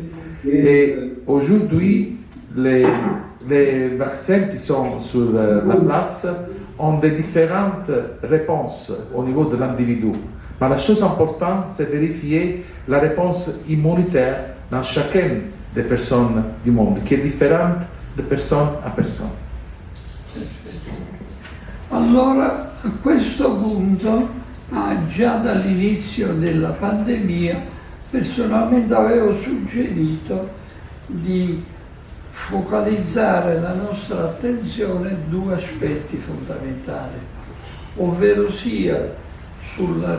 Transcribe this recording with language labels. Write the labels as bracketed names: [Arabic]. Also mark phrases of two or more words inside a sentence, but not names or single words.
[French] Et aujourd'hui, les vaccins qui sont sur la place ont des différentes réponses au niveau de l'individu. Mais la chose importante, c'est vérifier la réponse immunitaire dans chacune des personnes du monde, qui est différente de personne a personne. [Italian] Allora, a questo punto, già dall'inizio della pandemia, personalmente avevo suggerito di focalizzare la nostra attenzione su due aspetti fondamentali, ovvero sia sulla